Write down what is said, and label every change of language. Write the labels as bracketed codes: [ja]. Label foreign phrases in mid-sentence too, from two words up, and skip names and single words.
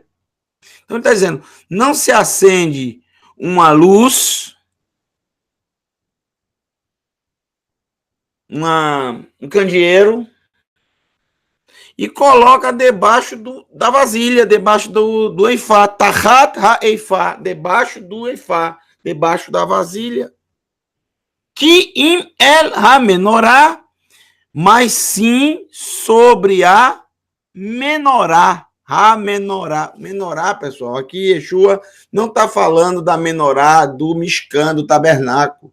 [pt] Então ele está dizendo, não se acende uma luz, um candeeiro, e coloca debaixo da vasilha, debaixo do eifá, [he] תחת האיפה, [pt] debaixo do eifá, debaixo da vasilha. [he] כי אם על המנורה, [pt] mas sim sobre a menorá. Ha-menorá. Menorá, pessoal, aqui Yeshua não está falando da menorá, do Mishkan, do tabernáculo.